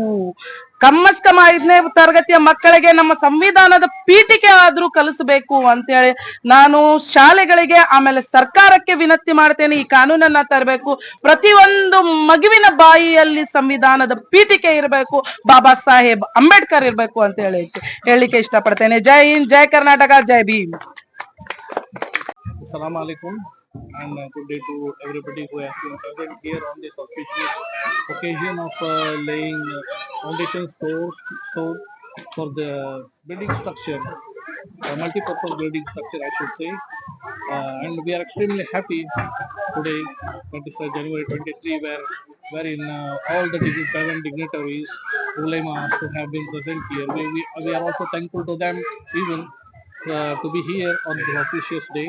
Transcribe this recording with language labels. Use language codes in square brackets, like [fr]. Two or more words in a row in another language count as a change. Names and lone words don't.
[kn] ಕಮ್ಮಸ್ ಕಮ್ಮ 5ನೇ ತರಗತಿಯ ಮಕ್ಕಳಿಗೆ ನಮ್ಮ ಸಂವಿಧಾನದ ಪೀಠಿಕೆ ಆದ್ರೂ ಕಲಿಸಬೇಕು ಅಂತೇಳಿ ನಾನು ಶಾಲೆಗಳಿಗೆ ಆಮೇಲೆ ಸರ್ಕಾರಕ್ಕೆ ವಿನಂತಿ ಮಾಡ್ತೇನೆ. ಈ ಕಾನೂನನ್ನ ತರಬೇಕು, ಪ್ರತಿಯೊಂದು ಮಗುವಿನ ಬಾಯಿಯಲ್ಲಿ ಸಂವಿಧಾನದ ಪೀಠಿಕೆ ಇರಬೇಕು, ಬಾಬಾ ಸಾಹೇಬ್ ಅಂಬೇಡ್ಕರ್ ಇರ್ಬೇಕು ಅಂತ ಹೇಳಲಿಕ್ಕೆ ಇಷ್ಟಪಡ್ತೇನೆ. ಜೈ ಹಿಂದ್, ಜೈ ಕರ್ನಾಟಕ, ಜೈ ಭೀಮ್. [ar] السلام عليكم [en] and good day to everybody who has been present here on this auspicious occasion of laying foundation stone for the building structure, multi-purpose building structure I should say, and we are extremely happy today, 23rd January 23, wherein all the present dignitaries, ulemas who have been present here, we are also thankful to them even to be here on this auspicious day.